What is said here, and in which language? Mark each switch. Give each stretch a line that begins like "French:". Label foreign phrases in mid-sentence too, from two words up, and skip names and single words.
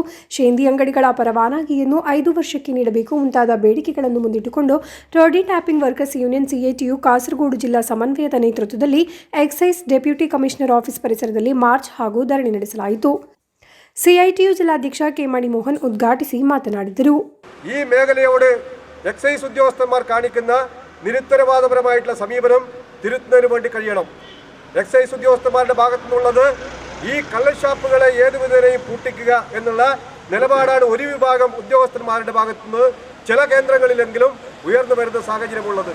Kannada: ಶೇಂದಿ ಅಂಗಡಿಗಳ ಪರವಾನಗಿಯನ್ನು 5 ವರ್ಷಕ್ಕೆ ನೀಡಬೇಕು ಮುಂತಾದ ಬೇಡಿಕೆಗಳನ್ನು ಮುಂದಿಟ್ಟುಕೊಂಡು ಟೋಡಿ ಟ್ಯಾಪಿಂಗ್ ವರ್ಕರ್ಸ್ ಯೂನಿಯನ್ CITU ಕಾಸರಗೋಡು ಜಿಲ್ಲಾ ಸಮನ್ವಯದ ನೇತೃತ್ವದಲ್ಲಿ
English: Excise Deputy Commissioner Office
Kannada: ಪರಿಸರದಲ್ಲಿ ಮಾರ್ಚ್ ಹಾಗೂ ಧರಣಿ ನಡೆಸಲಾಯಿತು. CITU ಜಿಲ್ಲಾಧ್ಯಕ್ಷ ಕೆ ಮಣಿಮೋಹನ್ ಉದ್ಘಾಟಿಸಿ ಮಾತನಾಡಿದರು.
Malayalam: ഈ മേഖലയോട് എക്സൈസ് ഉദ്യോഗസ്ഥന്മാർ കാണിക്കുന്ന നിരുത്തരവാദപരമായിട്ടുള്ള സമീപനം തിരുത്തുന്നതിന് വേണ്ടി കഴിയണം. എക്സൈസ് ഉദ്യോഗസ്ഥന്മാരുടെ ഭാഗത്തു നിന്നുള്ളത് ഈ കള്ളഷാപ്പുകളെ ഏതു വിധേനയും പൂട്ടിക്കുക എന്നുള്ള നിലപാടാണ് ഒരു വിഭാഗം ഉദ്യോഗസ്ഥന്മാരുടെ ഭാഗത്തുനിന്ന് ചില കേന്ദ്രങ്ങളിലെങ്കിലും ഉയർന്നു വരുന്ന സാഹചര്യമുള്ളത്.